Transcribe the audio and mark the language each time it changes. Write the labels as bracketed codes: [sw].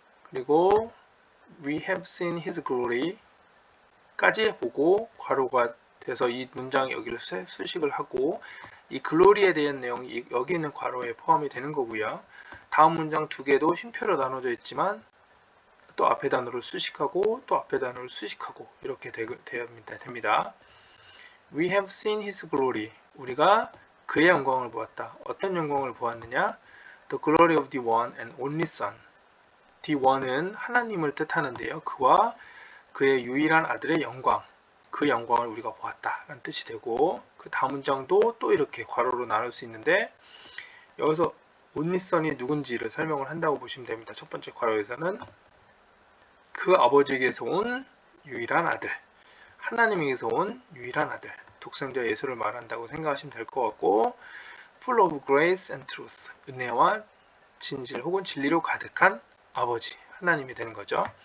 [ko] 그리고 [en] we have seen his glory [ko] 까지 보고 괄호가 돼서 이 문장이 여기를 수식을 하고 이 글로리에 대한 내용이 여기 있는 괄호에 포함이 되는 거고요. 다음 문장 두 개도 쉼표로 나눠져 있지만 또 앞에 단어를 수식하고 또 앞에 단어를 수식하고 이렇게 됩니다. [en] We have seen his glory. [ko] 우리가 그의 영광을 보았다. 어떤 영광을 보았느냐? [en] The glory of the one and only son. [ko] The one은 하나님을 뜻하는데요. 그와 그의 유일한 아들의 영광. 그 영광을 우리가 보았다. 라는 뜻이 되고 그 다음 문장도 또 이렇게 괄호로 나눌 수 있는데 여기서 only son이 누군지를 설명을 한다고 보시면 됩니다. 첫 번째 괄호에서는 그 아버지에게서 온 유일한 아들, 하나님에게서 온 유일한 아들, 독생자 예수를 말한다고 생각하시면 될 것 같고 [en] full of grace and truth, [ko] 은혜와 진실 혹은 진리로 가득한 아버지, 하나님이 되는 거죠.